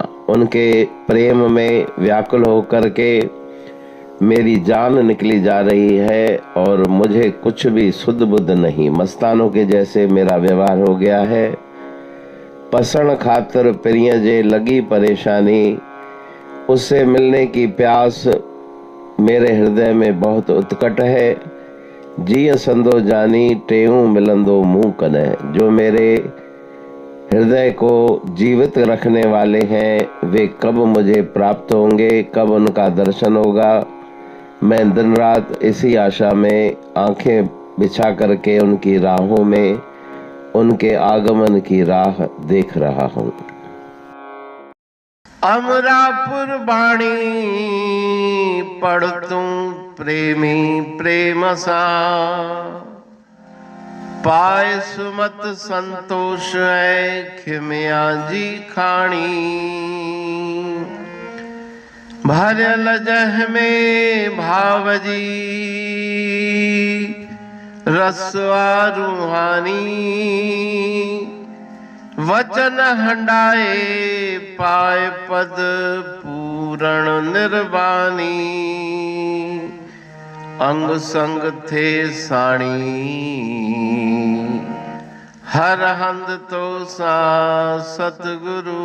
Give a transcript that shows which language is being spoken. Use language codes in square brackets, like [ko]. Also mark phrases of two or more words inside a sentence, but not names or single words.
[hi] उनके प्रेम में व्याकुल होकर के मेरी जान निकली जा रही है और मुझे कुछ भी सुध बुध नहीं। मस्तानों के जैसे मेरा व्यवहार हो गया है। [sd] पसण खातर प्रिय जे लगी परेशानी। [hi] उससे मिलने की प्यास मेरे हृदय में बहुत उत्कट है। [sd] जिय संदो जानी टेऊ मिलंदो मुँह कॾहिं। [hi] जो मेरे हृदय को जीवित रखने वाले हैं वे कब मुझे प्राप्त होंगे, कब उनका दर्शन होगा। मैं दिन रात इसी आशा में आंखें बिछा करके उनकी राहों में उनके आगमन की राह देख रहा हूँ। [sd] अमरापुर बाणी पढ़ तू प्रेमी प्रेम सा, पाए सुमत संतोष है खिमिया जी खाणी। भरल जह में भावजी रसवा रूहानी, वचन हंडाए पाए पद पूरण निर्वाणी। अंग संग थे साणी हर हंद तो सा सतगुरु।